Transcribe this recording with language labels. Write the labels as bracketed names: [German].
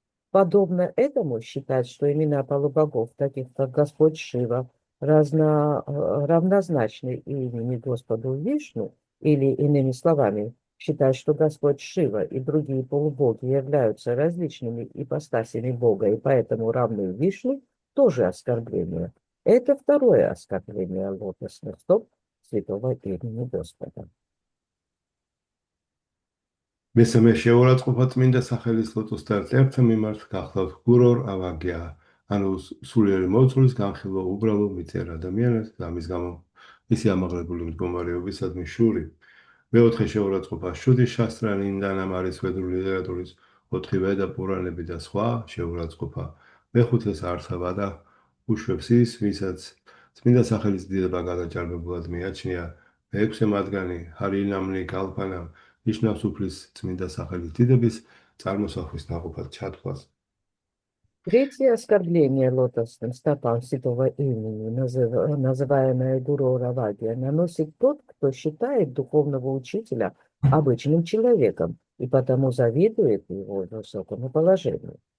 [Russian] Подобно этому считать, что имена полубогов, таких как Господь Шива, равнозначны имени Господу Вишну, или иными словами, считать, что Господь Шива и другие полубоги являются различными ипостасями Бога и поэтому равны Вишну, тоже оскорбление. Это второе оскорбление лотосных стоп святого имени Господа. [Georgian] მესამე შეურაცხყოფა წმინდა სახელის ლოტოსთა ერთ-ერთთა მიმართ გახლავთ გურორ ავაგია, ანუ სულიერი მოძღვრის განხილვა უბრალო მიწიერ ადამიანებს და ამის გამო ისი ამაღლებული მდგომარეობისადმი შური. მეოთხე შეურაცხყოფა შუდი შასტრანინდანამ არის ვედური ლიტერატურის 4 ვედა პურანები და სხვა შეურაცხყოფა. მეხუთეს არცავადა უშვებს ის, ვისაც წმინდა სახელის დიდება გადაჭარბებულად მიაჩნია. მეექვსე მათგანი ჰარინამნი კალპანამ ნიშნავს უფლის წმინდა სახელის დიდების წარმოსახვის ნაყოფად ჩათვლას. [Russian] Третье оскорбление лотосным стопам святого имени, называемое Гуру Равагия, наносит тот, кто считает духовного учителя обычным человеком и потому завидует его высокому положению.